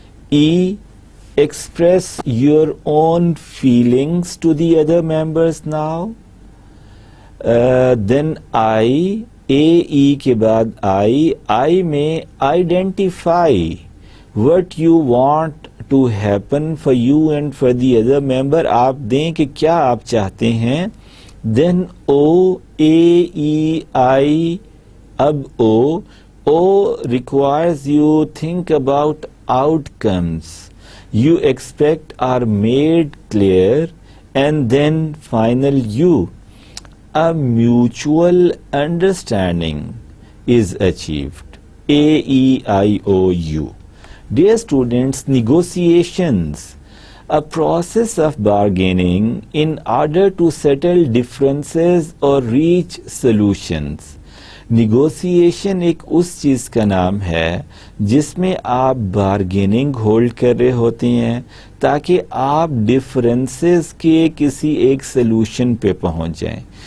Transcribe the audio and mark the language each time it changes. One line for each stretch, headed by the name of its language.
English: E, express your own feelings to the other members now. Then I, AE
Urdu: کے بعد
English: I میں identify what you want to happen for you and for the other member.
Urdu: آپ دیں کہ کیا آپ چاہتے ہیں.
English: Then O, AEI, اب O requires you think about outcomes you expect are made clear, and then final U, a mutual understanding is achieved. AEIOU. Dear students, negotiations, a process of bargaining in order to settle differences or reach solutions.
Urdu: Negotiation ایک اس چیز کا نام ہے جس میں آپ bargaining hold کر رہے ہوتے ہیں تاکہ آپ ڈفرینسز کے کسی ایک سلوشن پہ پہنچ جائیں.